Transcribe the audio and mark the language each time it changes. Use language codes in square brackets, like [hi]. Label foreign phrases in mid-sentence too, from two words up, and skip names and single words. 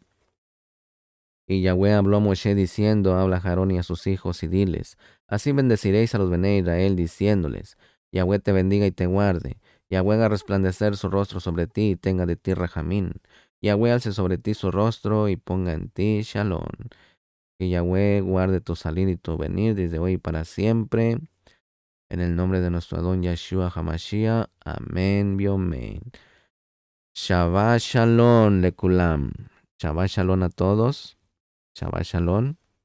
[es] Y Yahweh habló a Moshe diciendo: habla a Aarón y a sus hijos y diles: así bendeciréis a los Bené Israel, diciéndoles: Yahweh te bendiga y te guarde. Yahweh haga resplandecer su rostro sobre ti y tenga de ti rajamín. Yahweh alce sobre ti su rostro y ponga en ti shalom. Que Yahweh guarde tu salir y tu venir desde hoy y para siempre. En el nombre de nuestro Adón Yeshua Hamashiach. Amén, biomen. [he] שבת שלום לכולם. שבת שלום [es] a todos. [he] שבת שלום.